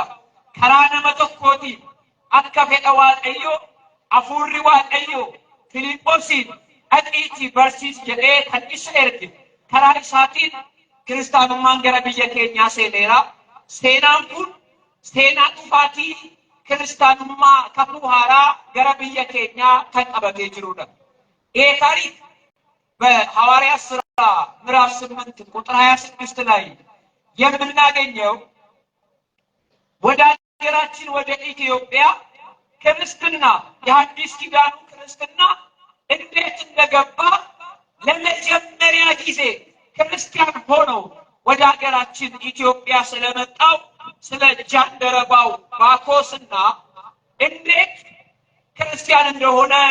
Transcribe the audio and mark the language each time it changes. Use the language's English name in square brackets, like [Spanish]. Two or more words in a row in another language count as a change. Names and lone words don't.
[Oromo] Karaa nama tokkootiin akka fedha Waaqayyoo hafuurri Waaqayyoo Filiphosiin dhaqiitii barsiis jedhee kan isa erge karaa isaatiin kiristaanummaan gara biyya keenyaa seeneera. Seenaan kun seenaa dhufaatii kiristaanummaa kakuu haaraa gara biyya keenyaa kan qabatee jirudha. [Amharic] ታሪክ በሐዋርያት ሥራ ምዕራፍ 8 ቁጥር 26 ላይ የምናገኘው ወደ ሀገራችን ወደ ኢትዮጵያ ክርስትና የሐዲስ ኪዳኑ ክርስትና እንዴት እንደገባ ለመጀመሪያ ጊዜ ክርስቲያን ሆነው ወደ ሀገራችን ኢትዮጵያ ስለመጣው ስለ ጃንደረባው ባኮስና እንዴት ክርስቲያን እንደሆነ